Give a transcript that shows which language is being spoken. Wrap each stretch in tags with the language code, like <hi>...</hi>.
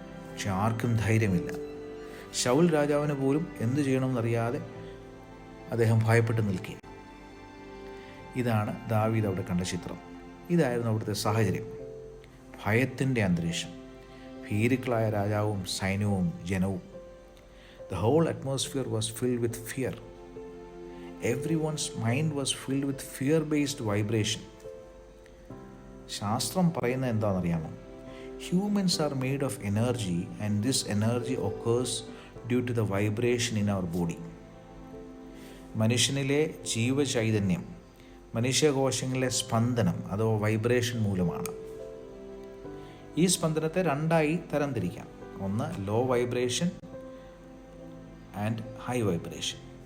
<ml>പക്ഷെ ആർക്കും ധൈര്യമില്ല. ശൗൽ രാജാവിന് പോലും എന്തു ചെയ്യണമെന്നറിയാതെ അദ്ദേഹം ഭയപ്പെട്ട് നിൽക്കുക. ഇതാണ് ദാവീദ് അവിടെ കണ്ട ചിത്രം. ഇതായിരുന്നു അവിടുത്തെ സാഹചര്യം. ഭയത്തിൻ്റെ അന്തരീക്ഷം, ഭീരുക്കളായ രാജാവും സൈന്യവും ജനവും.</ml> <en>The whole atmosphere was filled with fear. Everyone's mind was filled with fear-based vibration.</en> <ml>ശാസ്ത്രം പറയുന്നത് എന്താണെന്നറിയാമോ?</ml> <en>Humans are made of energy and this energy occurs due to the vibration in our body.</en> <ml>മനുഷ്യനിലെ ജീവചൈതന്യം, മനുഷ്യകോശങ്ങളിലെ സ്പന്ദനം അഥവാ വൈബ്രേഷൻ മൂലമാണ്. ഈ സ്പന്ദനത്തെ 2ആയി തരംതിരിക്കാം. 1, law vibration and high vibration.</ml>